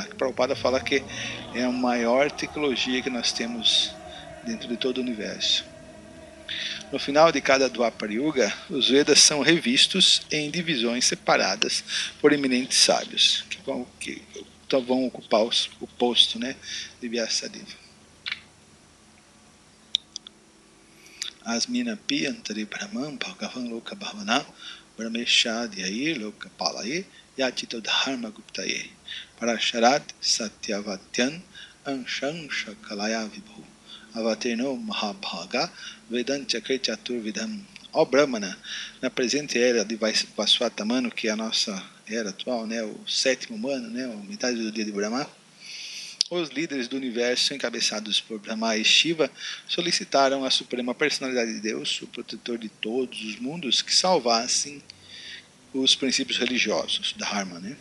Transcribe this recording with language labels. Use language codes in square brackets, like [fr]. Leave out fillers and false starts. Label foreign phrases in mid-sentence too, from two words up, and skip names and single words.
[pt] Prabhupada fala que é a maior tecnologia que nós temos dentro de todo o universo. No final de cada Dwapara Yuga, os Vedas são revistos em divisões separadas por eminentes sábios, que vão ocupar o posto, né, de Vyasadeva. [sa] अस्मिन् अपि अन्तरे ब्रह्मन् भगवान् लोक भावन ब्रह्मेशाद्यैर् लोक पालैः याचितो धर्म गुप्तये पराशरात् सत्यवत्याम् अंश कलया विभुः अवतीर्णो महाभाग वेदं चक्रे चतुर्विधम्. [pt] Ó Brahmana, na presente era de Vaswata Manu, que é a nossa era atual, né, o sétimo ano, né, a metade do dia de Brahma, os líderes do universo, encabeçados por Brahma e Shiva, solicitaram à Suprema Personalidade de Deus, o protetor de todos os mundos, que salvassem os princípios religiosos, Dharma, né?